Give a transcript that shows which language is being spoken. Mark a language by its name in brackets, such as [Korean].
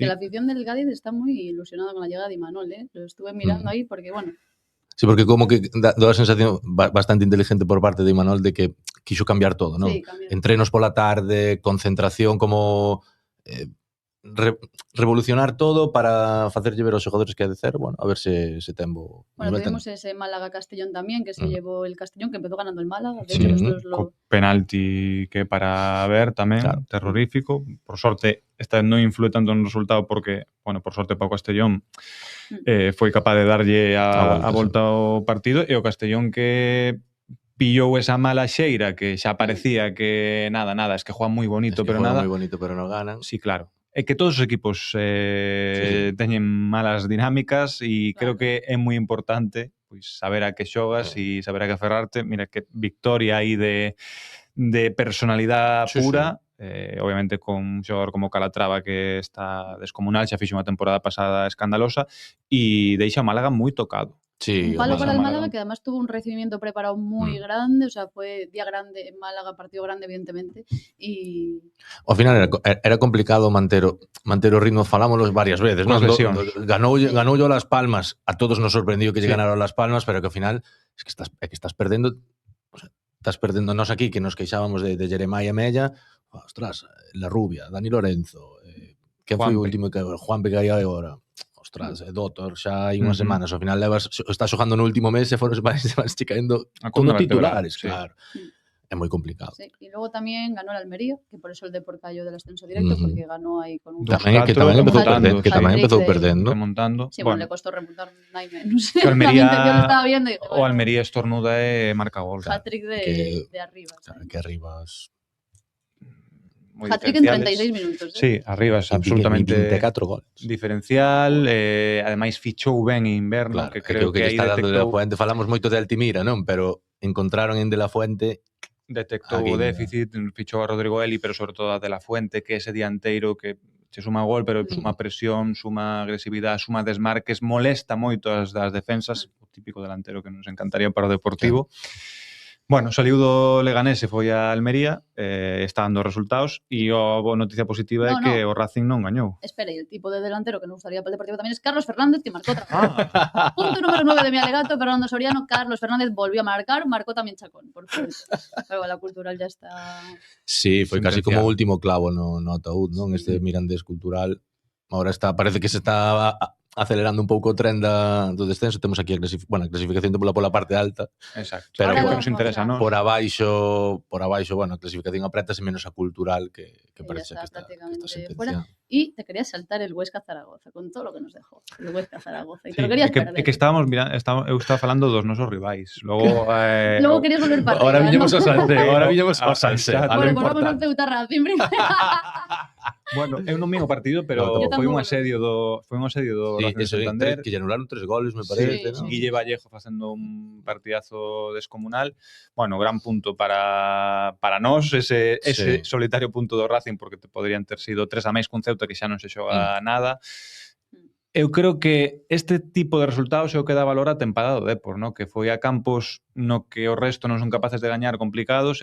[Spanish] que la afición del Cádiz está muy ilusionada con la llegada de Imanol, ¿eh? Lo estuve mirando ahí porque, bueno, [Galician] Sí, porque como que dá a sensación bastante inteligente por parte de Imanol de que quixo cambiar todo, non? [Spanish] sí, cambió. [Galician] Entrenos pola tarde, concentración, como revolucionar todo para facerlle ver aos xogadores que é de cero, bueno, a ver se ten bo Bueno, nivel [Spanish] tuvimos ese Málaga-Castellón tamén, que se Mm. llevó el Castellón, que empezó ganando el Málaga. De Sí. hecho, los dos lo... [Galician] Co penalti que para ver tamén, [Spanish] Claro. [Galician] terrorífico. Por sorte, esta non influe tanto no resultado porque, bueno, por sorte para o Castellón foi capaz de darlle a volta ao partido, e o Castellón que pillou esa mala xeira que xa parecía que nada, [Spanish] es que juegan [Galician] moi bonito, pero nada. moi bonito, pero non ganan. [Spanish] Sí, claro. [Galician] É que todos os equipos teñen malas dinámicas e creo que é moi importante pois saber a que xogas e saber a que aferrarte. Mira que victoria aí de personalidade pura. Obviamente con un xogador como Calatrava que está descomunal, xa fixo unha temporada pasada escandalosa e deixa a Málaga moi tocado. Sí, [Spanish] Un palo para el Málaga. Málaga, que además tuvo un recibimiento preparado muy grande, o sea, fue día grande en Málaga, partido grande, evidentemente, y... [Galician] Ao final era complicado manter o ritmo, falámoslo varias veces, non? Ganoulle Las Palmas, [Spanish] a todos nos sorprendió [Galician] que lle ganaron Las Palmas, pero que ao final es que estás perdendo, o sea, estás perdendo nós aquí, que nos queixábamos de Jeremiah Mella, ostras, La Rubia, Dani Lorenzo, que foi o último que Juanpe que hai agora. Ostras, Doctor, xa hai unhas semanas, ao final estás xogando no último mes e se van caendo como titulares, sí. claro. É moi complicado. Sí. [Spanish] Y luego también ganó el Almería, que por eso el Depor cayó del ascenso directo, porque ganó ahí con un... [Galician] Tamén empezou perdendo. [Spanish] Remontando. Sí, bueno, le costó remontar nada menos. Que Almería, yo lo estaba viendo y dije, [Galician] o Almería estornuda e marca gol. [Spanish] Hat-trick de arriba. Claro, que Arribas... Hat-trick en 36 minutos. Sí, Arribas absolutamente 24 goles. [Galician] Diferencial, ademais fichou ben en inverno, [Spanish] Claro, [Galician] que creo que aí [Spanish] está dando de la [Galician] detectou, Fuente, falamos moito de Altimira, non? [Spanish] Pero encontraron en De La Fuente [Galician] o déficit, fichou a Rodrigo Eli, pero sobre todo a De La Fuente, que é ese dianteiro que che suma gol, pero suma presión, suma agresividade, suma desmarques, molesta moito as das defensas, o típico delantero que nos encantaría para o Deportivo. Bueno, saliu do Leganés e foi a Almería, está dando resultados, e a boa noticia positiva é que o Racing non gañou. [Spanish] Espera, y el tipo de delantero que nos gustaría para el Deportivo también es Carlos Fernández, que marcó otra vez. Punto número 9 de mi alegato, Fernando Soriano. Carlos Fernández volvió a marcar, marcó también Chacón, por cierto. Pero la Cultural ya está... [Galician] Sí, foi casi como o último clavo no ataúd, non? [Spanish] Este Mirandés Cultural. Ahora parece que se está acelerando [Galician] un pouco o tren do descenso. Temos aquí a clasificación pola parte alta. [Spanish] Exacto. Pero [Galician] algo que nos interesa, non? Por abaixo, bueno, a clasificación apretase menos a Cultural, que parece que está sentenciado. [Spanish] Y te querías saltar el Huesca Zaragoza, con todo lo que nos dejó el Huesca Zaragoza. Y te lo querías perder. [Galician] É que estábamos mirando, eu estaba falando dos nosos rivais. Logo [Spanish] querías volver para Ahora arriba, [Galician] viñemos [Spanish] ¿no? [Galician] ao Salse. [Spanish] Bueno, pues vamos al Ceuta Racing primero. [Galician] Bueno, eu non vi o partido, pero foi un asedio do Racing Santander. Que lle anularon 3 goles, me parece, ¿no? Guille Vallejo facendo un partidazo descomunal. Bueno, gran punto para nós, ese solitario punto do Racing, porque te poderían ter sido 3 a máis cun Ceuta que xa non se xoga nada. Eu creo que este tipo de resultados é o que dá valor á temporada do Depor, ¿no? Que foi a campos no que o resto non son capaces de gañar complicados.